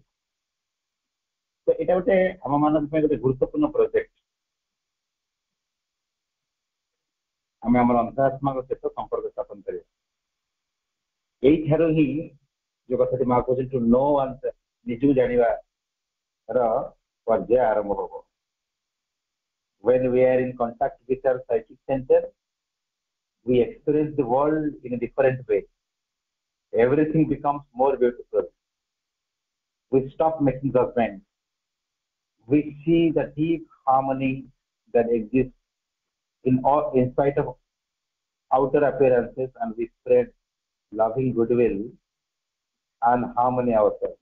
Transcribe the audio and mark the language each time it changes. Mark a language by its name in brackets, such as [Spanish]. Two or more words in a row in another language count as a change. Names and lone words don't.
[Odia] ତ ଏଇଟା ଗୋଟେ ଆମ ମାନଙ୍କ ପାଇଁ ଗୋଟେ ଗୁରୁତ୍ୱପୂର୍ଣ୍ଣ ପ୍ରୋଜେକ୍ଟ। ଆମେ ଆମର ଅନ୍ତରାତ୍ମାଙ୍କ ସହିତ ସମ୍ପର୍କ ସ୍ଥାପନ କରିବା। ଏଇଠାରୁ ହିଁ ଯୋଉ କଥାଟି ମା କହୁଛନ୍ତି [English] to know one's, [Odia] ନିଜକୁ ଜାଣିବାର ପର୍ଯ୍ୟାୟ ଆରମ୍ଭ ହବ। [English] When we are in contact with our psychic center, we experience the world in a different way. Everything becomes more beautiful. We stop making judgments. We see the deep harmony that exists in spite of outer appearances, and we spread loving goodwill and harmony ourselves.